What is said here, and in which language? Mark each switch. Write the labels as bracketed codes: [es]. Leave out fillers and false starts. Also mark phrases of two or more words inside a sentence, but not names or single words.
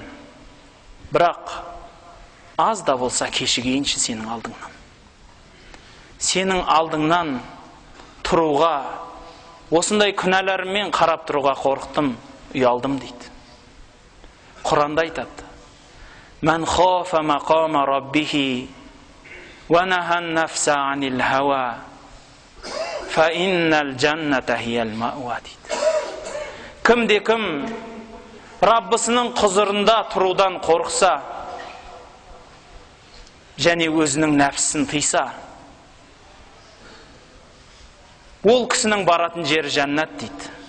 [kk] Бірақ аз да болса кешігейінші сенің алдыңнан. Сенің алдыңнан тұруға, осындай күнәларыммен қарап тұруға қорықтым, ұялдым дейді. Құранда айтады: [ar] من خاف مقام ربه ونهى النفس عن الهوى فإن الجنة هي المأوى дейді. [kk] Кімде-кім Раббысының құзырында тұрудан қорықса және өзінің нәпсісін тыйса, ол кісінің баратын жері жәннат дейді.